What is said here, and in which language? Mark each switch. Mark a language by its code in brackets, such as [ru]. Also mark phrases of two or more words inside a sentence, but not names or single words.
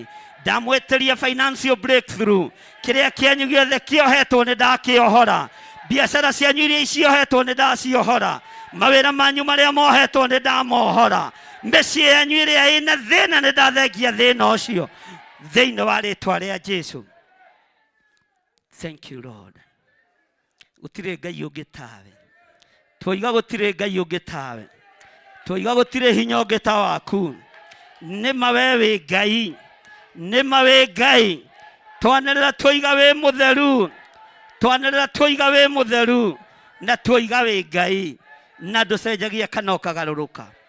[ki] Ndamwĩtĩria [en] financial breakthrough, [ki] kĩrĩa kĩanyu gĩothe kĩohetwo nĩ ndakĩohora, biacara cianyu iria iciohetwo nĩ ndaciohora, mawĩra manyu marĩa mohetwo nĩ ndamohora, mĩciĩ yanyu ĩrĩa ĩna thĩna nĩ ndathengia thĩna ũcio thĩinĩ wa rĩtwa rĩa Jesu. [en] Thank you Lord. [ki] Gũtirĩ Ngai ũngĩ tawe, twoiga gũtirĩ Ngai ũngĩ tawe, twoiga gũtirĩ hinya ũngĩ ta waku. Nĩma we wĩ Ngai, nĩma wĩ Ngai. Twanĩrĩra twoiga wĩ mũtheru, twanĩrĩra twoiga wĩ mũtheru na twoiga wĩ Ngai na ndũcenjagia kana ũkagarũrũka.